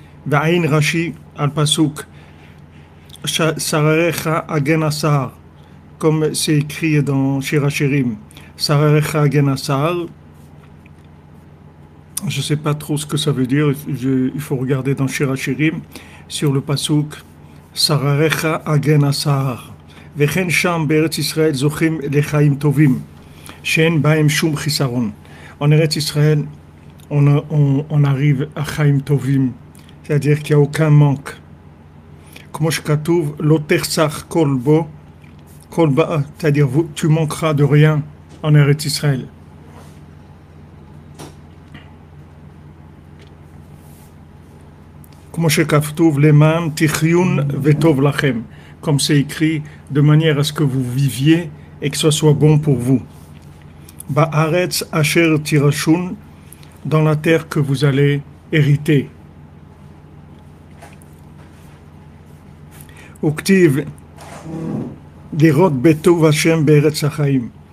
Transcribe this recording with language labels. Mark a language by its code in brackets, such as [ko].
[he] Va'ain Rashi al-Pasuk, Sararecha agen asar, [fr] comme c'est écrit dans Shirachirim. [he] Sararecha agen asar. [fr] Je ne sais pas trop ce que ça veut dire, il faut regarder dans Shirachirim, sur le Pasuk, [he] Sararecha agen asar. וכן שם בארץ ישראל זוכים לחיים טובים, שאין בהם שום חיסרון. [fr] En Eretz Israël, on arrive à [he] חיים טובים, [fr] c'est-à-dire qu'il n'y a aucun manque. [he] כמו שכתוב, לא תחסך כל בו, כל בא, [fr] c'est-à-dire tu manqueras de rien en Eretz Israël. [he] כמו שכתוב, למען תחיון וטוב לכם. [fr] Comme c'est écrit, de manière à ce que vous viviez et que ce soit bon pour vous. [he] Ba'aretz asher tirashun, [fr] dans la terre que vous allez hériter. [he] Uktiv, lirot betov Hashem be'eretz hachaim.